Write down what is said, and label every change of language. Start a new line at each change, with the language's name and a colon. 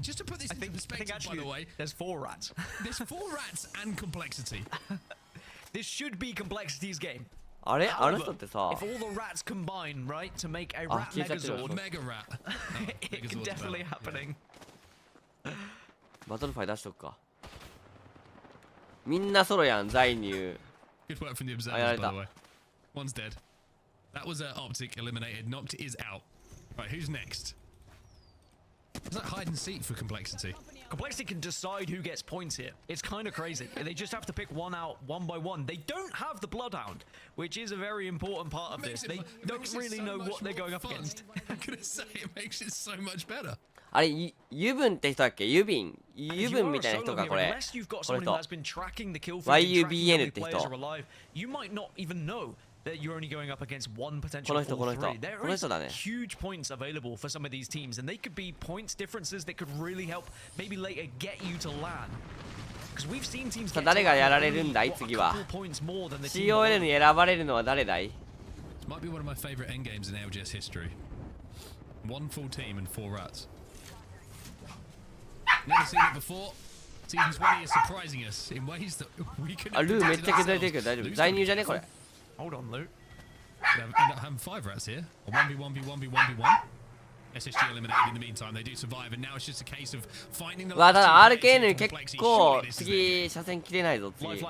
English: Just to put this into perspective, by the way, there's 4 rats. There's 4 rats and Complexity. This should be Complexity's game.
Japanese: あれあの人ってさ。
English: If all the rats combine, right, to make a rat megazord, Mega rat. it can definitely happening.
Japanese: バトルファイ出しとくか。みんなソロやん、ザイニュー。
English: Good work from the observers, by the way. One's dead. That was Optic eliminated. Noct is out. Right, who's next? Is that hide and seek for Complexity? Complexity can decide who gets points here. It's kind of crazy. They just have to pick one out one by one. They don't have the Bloodhound, which is a very important part of this. They don't really know what they're going up against. I'm gonna say it makes it so much better.
Japanese: あれ、ユブンって人だっけ？ユブンみたいな人か、これ。この人。 YUBN って人。
English: That you're only going up against one potential
Japanese: この人、この人。
English: There
Japanese: この人だね。
English: is huge points available for some of these teams, and they could be points differences that could really help maybe later get you to land. Because we've seen teams
Japanese: さあ、誰がやられるんだい、次は。COL に選ばれるのは誰だい？
English: This might be one of my favorite endgames in ALGS history. One full team and 4 rats. Never seen it before. Season 20 is surprising us in ways that we can.
Japanese: あ、ルーめっちゃ削られてるけど大丈夫。在入じゃねこれ。
English: Hold on, Luke. End up having 5 rats here. A 1v1v1v1v1. SSG eliminated in the meantime. They do survive, and now it's just a case of finding the.
Japanese: わ、ただ RKN 結構次車線切れないぞ次。